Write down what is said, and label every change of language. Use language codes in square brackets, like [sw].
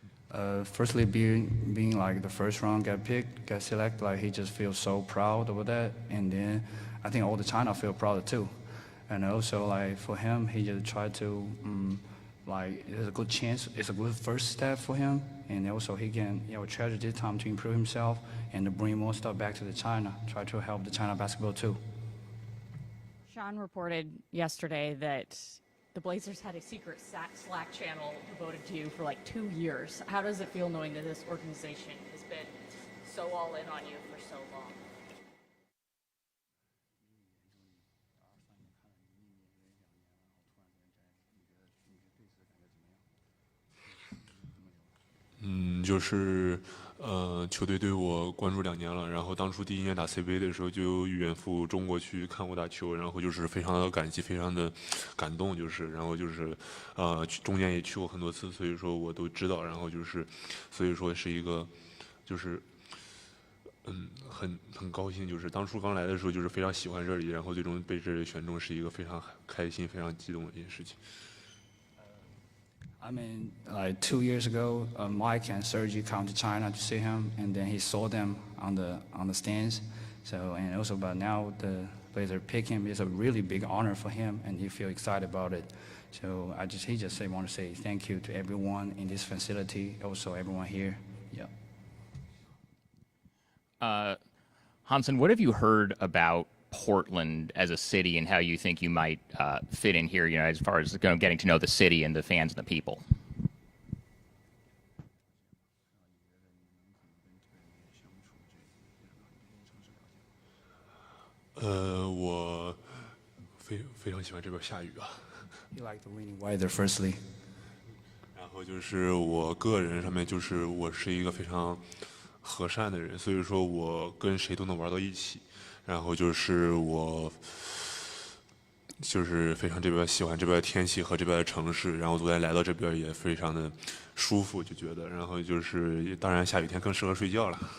[en] Firstly, being like the first round get selected, like he just feels so proud over that, and then I think all the China feel proud too, and also like for him, he just tried to like it's a good chance, it's a good first step for him, and also he can treasure this time to improve himself and to bring more stuff back to the China, try to help the China basketball too. Sean reported yesterday that the Blazers had a secret Slack channel devoted to you for like 2 years. How does it feel knowing that this organization has been so all in on you for so long? [zh] "就是球队对我关注2年了，然后当初第1年打 CBA 的时候就远赴中国去看我打球，然后就是非常的感激，非常的感动，然后就是中间也去过很多次，所以说我都知道，然后就是所以说是一个就是很高兴，就是当初刚来的时候就是非常喜欢这里，然后最终被这里选中是一个非常开心、非常激动的一件事情。 [en] I mean, like 2 years ago, Mike and Sergi come to China to see him, and then he saw them on the stands. So, and also, but now the Blazers pick him. It's a really big honor for him, and he feel excited about it. So, he just want to say thank you to everyone in this facility, also everyone here. Yeah. Hansen, what have you heard about Portland as a city and how you think you might fit in here, as far as getting to know the city and the fans and the people? [zh] "我非常喜欢这边下雨啊。 [en] You like the rainy weather, firstly. [zh] 然后就是我个人上面就是我是一个非常和善的人，所以说我跟谁都能玩到一起。然后就是我就是非常喜欢这边的天气和这边的城市，然后昨天来到这边也非常的舒服，就觉得，然后就是当然下雨天更适合睡觉了。